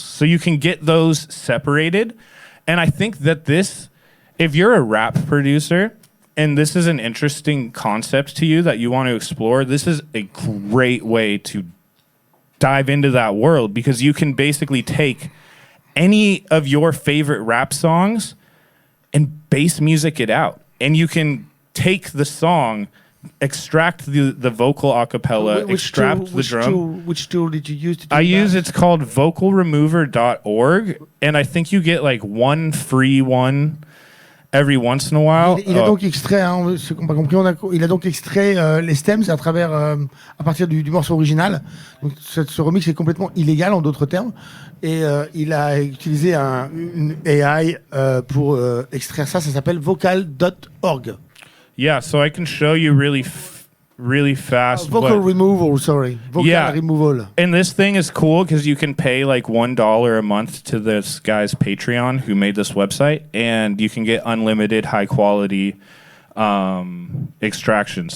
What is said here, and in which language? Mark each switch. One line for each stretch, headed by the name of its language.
English: So you can get those separated. And I think that this, if you're a rap producer and this is an interesting concept to you that you want to explore, this is a great way to dive into that world, because you can basically take any of your favorite rap songs and bass music it out. And you can take the song, extract the vocal a cappella, extract the drum. Which tool did you use to do It's called vocalremover.org, and I think you get like one free one every once in a while.
French: Il a donc extrait, ceux qui n'ont pas compris, il a donc extrait les stems à partir du morceau original. Donc ce remix est complètement illégal en d'autres termes. Et il a utilisé une AI pour extraire ça. Ça s'appelle vocal.org.
English: Yeah, so I can show you really fast. Vocal removal. Removal. And this thing is cool because you can pay like $1 a month to this guy's Patreon who made this website, and you can get unlimited high quality extractions.